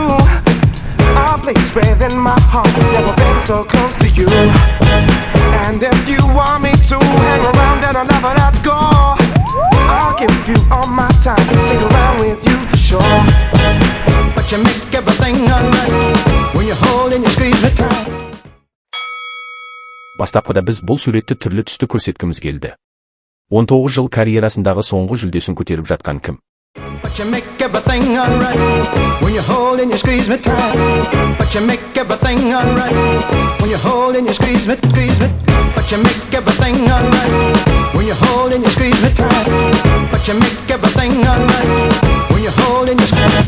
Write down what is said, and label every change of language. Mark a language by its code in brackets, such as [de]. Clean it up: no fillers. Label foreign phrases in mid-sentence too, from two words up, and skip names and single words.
[en] A place within my heart, never been so close to you. And if you want me to hang around, then I'll never let go. I'll give you all my time, stick around with you for sure. But you make everything alright when you hold and you squeeze me tight. [kk] Бастапқыда біз бұл суретті түрлі түсті көрсеткіміз келді. 19 жыл карьерасындағы соңғы жүлдесін көтеріп жатқан кім? [en] But you make everything alright when you hold and you squeeze me tight. But you make everything alright when you hold and you squeeze me. But you make everything alright when you hold and you squeeze me tight. But you make everything alright when you hold and you squeeze me.